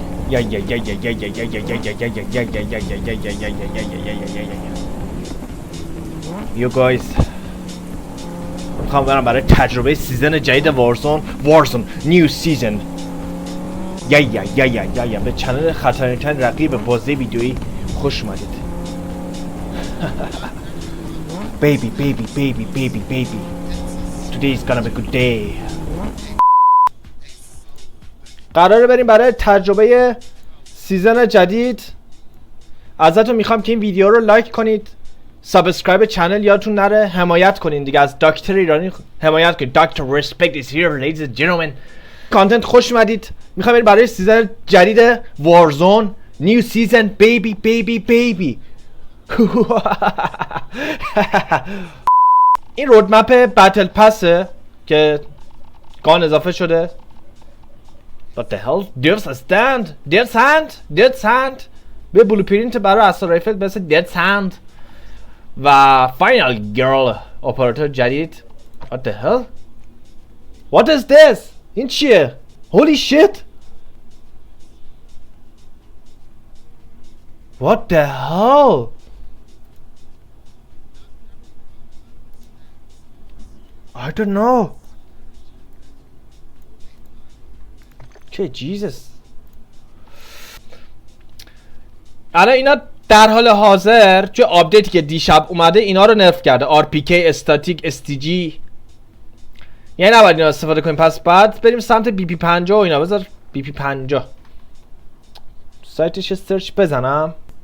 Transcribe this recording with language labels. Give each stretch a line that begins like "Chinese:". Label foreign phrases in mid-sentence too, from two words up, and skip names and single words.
English: You guys
Persian: میخوام برم برای تجربه سیزن جدید وارزون
English: new season.
Persian: به چنل خطرناکترین رقیب بازی ویدیویی خوش اومدید.
English: baby today is gonna be a good day.
Persian: قراره بریم برای تجربه سیزن جدید. ازتون میخوام که این ویدیو رو لایک کنید، سابسکرایب چنل یادتون نره، حمایت کنین دیگه، از دکتر ایرانی حمایت کنید.
English: دکتر respect is here ladies and gentlemen.
Persian: کانتنت خوش اومدید. میخوام بریم برای سیزن جدید وارزون
English: new season.
Persian: بیبی این
English: roadmap battle pass
Persian: که گان اضافه شده.
English: What the hell?
Persian: Dead Sand به بلوپرینت برای اسلحه رایفل به اسم Dead Sand و فاینال گرل اپراتور جدید.
English: What the hell? What is this?
Persian: این چیه؟
English: Holy shit! What the hell? I don't know. Okay, Jesus.
Persian: الان اینا در حال حاضر چه آپدیتی که دیشب اومده اینا رو نرف کرده. RPK استاتیک STG یعنی نباید اینا استفاده کنیم. پس بعد بریم سمت BP50 و اینا. بذار BP50 سایتش سرچ بزنم.